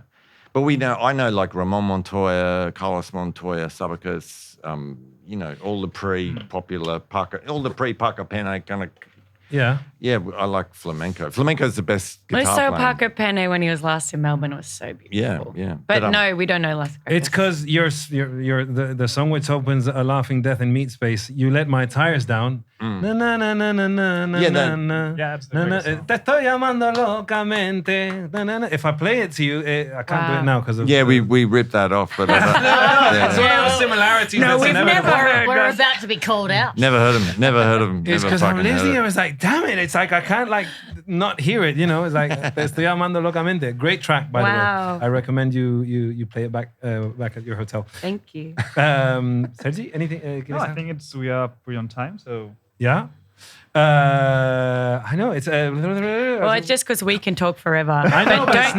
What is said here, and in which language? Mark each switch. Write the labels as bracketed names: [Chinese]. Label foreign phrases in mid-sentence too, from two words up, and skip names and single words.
[English] But I know like Ramon Montoya, Carlos Montoya, Sabacus, all the pre-popular Paca, all the pre-Paca Pene kind of. Yeah. Yeah, I like flamenco. Flamenco's the best guitar Lucio playing. Paco Pene, when he was last in Melbourne, was so beautiful. Yeah. But no, we don't know Las Grecas. It's because the song which opens A Laughing Death in Meat Space, You Let My Tires Down. Na na na na na na na Yeah, na na. Yeah, absolutely. [Spanish] Na, na, Te estoy llamando locamente. Na, na, na. [English] If I play it to you, I can't do it now because of. Yeah, we ripped that off, but It's one of the similarities. No, that's we've inevitable. never heard. We're about to be called out. never heard of him. It's because I'm listening. I was like, damn it! it's like I can't like not hear it. You know, it's like [Spanish] Te estoy amando locamente. [English] Great track, by the way. I recommend you play it back at your hotel. Thank you. Sergi, anything? No, I think we are pretty on time. So Yeah. I know it's. Well, it's just because we can talk forever. I know, but it's